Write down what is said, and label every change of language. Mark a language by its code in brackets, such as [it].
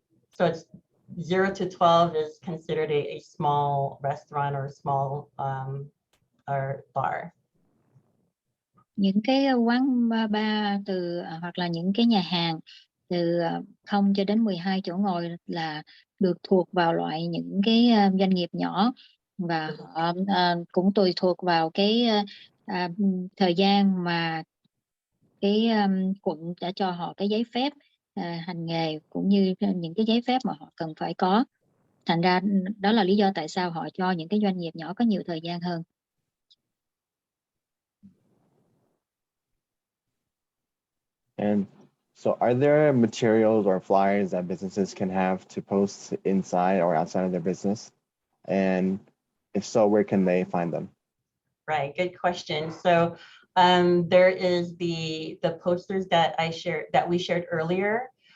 [en] So it's 0 to 12 is considered a small restaurant or small or bar. [vi] Những cái quán bar hoặc là những cái nhà hàng từ 0 cho đến 12 chỗ ngồi là được thuộc vào loại những cái doanh nghiệp nhỏ, và họ cũng tùy thuộc vào cái thời gian mà cái quận đã cho họ cái giấy phép hành nghề, cũng như những cái giấy phép mà họ cần phải có. Thành ra đó là lý do tại sao họ cho những cái doanh nghiệp nhỏ có nhiều thời gian hơn. [en] And so are there materials or flyers that businesses can have to post inside or outside of their business? And if so, where can they find them? Right, good question. So there is the posters that we shared earlier.